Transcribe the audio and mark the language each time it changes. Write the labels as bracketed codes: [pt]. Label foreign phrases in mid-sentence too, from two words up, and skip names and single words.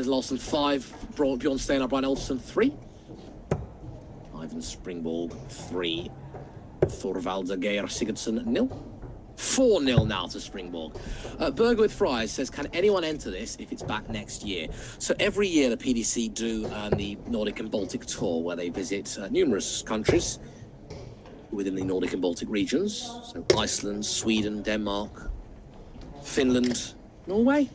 [en] Larsen 5, Bjorn Steinar, Brian Olsen 3. Ivan Springborg 3, Thorvaldur Geir Sigurdsson 0. 4-0 now to Springborg. Berger with Fries says, can anyone enter this if it's back next year? So every year the PDC do the Nordic and Baltic tour, where they visit numerous countries within the Nordic and Baltic regions. So Iceland, Sweden, Denmark, Finland, Norway.